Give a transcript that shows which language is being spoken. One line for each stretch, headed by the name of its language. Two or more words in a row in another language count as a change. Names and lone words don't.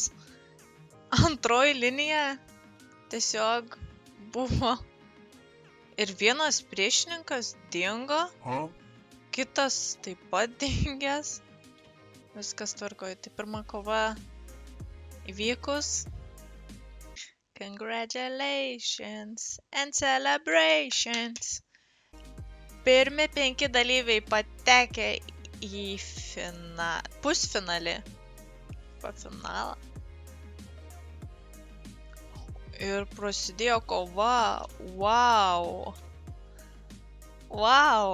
Lithuanian: Antroji linija tiesiog buvo. Ir vienas priešininkas dingo. Kitas taip pat dingęs. Viskas tvarkoja. Tai pirma kova įvykus.
English: Congratulations and celebrations.
Lithuanian: Pirmi 5 dalyviai patekę į pusfinalį. Finalą. Ir prasidėjo kova. Wow.